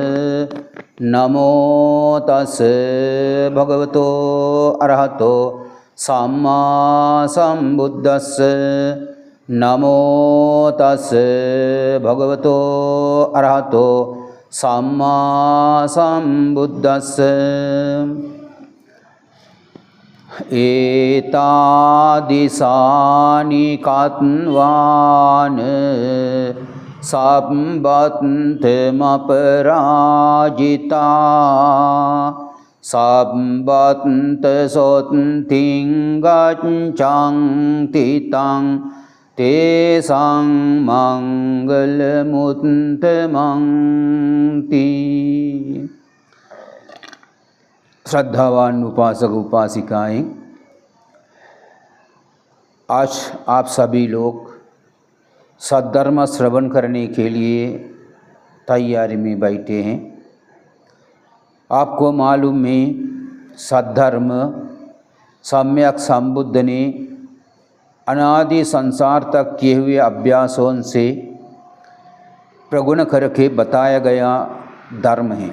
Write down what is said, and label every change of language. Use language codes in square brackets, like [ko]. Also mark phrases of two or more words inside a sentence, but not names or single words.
[pi] नमो तस् भगवतो अरहतो सम्मा सम्बुद्धस्स। नमो तस् भगवतो अरहतो सम्मा सम्बुद्धस्स। एतादिशानि कात्वान् सम्बन्तमपराजिता सम्बन्तसोत्तिं गच्छन्ति तं तेषां मंगलमुत्तमन्ति। [hi] श्रद्धावान उपासक उपासिकाएं, आज आप सभी लोग सद्धर्म श्रवण करने के लिए तैयारी में बैठे हैं। आपको मालूम है, सद्धर्म सम्यक संबुद्ध ने अनादि संसार तक किए हुए अभ्यासों से प्रगुण करके बताया गया धर्म है।